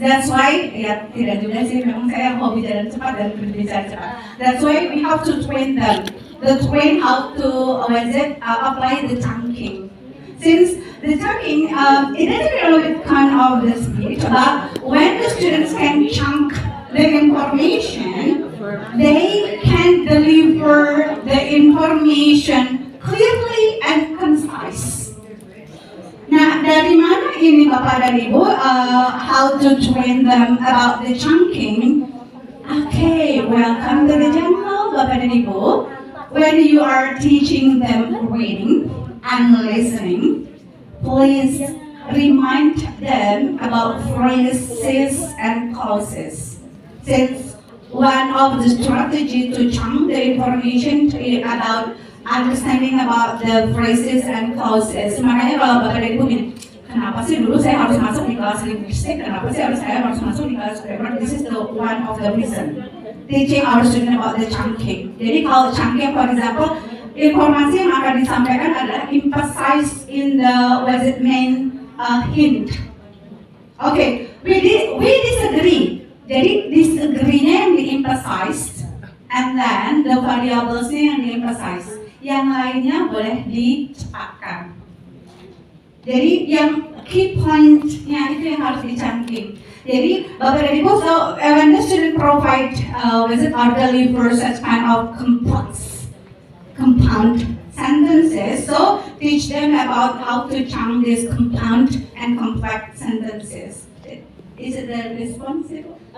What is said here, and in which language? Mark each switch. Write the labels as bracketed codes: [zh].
[en] That's why, [id] ya tidak juga sih, memang saya hobi jalan cepat dan berbicara cepat. [en] That's why we have to train them. Train how to apply the chunking. Since the chunking, it doesn't really with kind of the speed, but when the students can chunk the information, they can deliver the information clearly and concise. [id] Nah, dari mana ini Bapak dan Ibu, [en] how to train them about the chunking? Okay, welcome to the jungle, [id] Bapak dan Ibu. [en] When you are teaching them reading and listening, please remind them about phrases and clauses. Since one of the strategy to chunk the information about understanding about the phrases and clauses. [id] Makanya kalau Bapak dan Ibu gini, kenapa sih dulu saya harus masuk di kelas linguistik? Kenapa sih saya harus masuk di kelas grammar? [en] This is the one of the reason. Teaching our student about the chunking. [id] Jadi kalau chunking, [en] for example, [id] informasi yang akan disampaikan adalah [en] emphasize in the main hint. Okay, we disagree. [id] Jadi disagree-nya yang di-emphasize, [en] and then [id] the variables-nya yang di-emphasize. Yang lainnya boleh dicepatkan. Jadi yang key point-nya itu yang harus dicangking. Jadi Bapak dan Ibu, [en] so when the student provide or deliver such kind of compound sentences, so teach them about how to chunk these compound and complex sentences. Is it the responsible?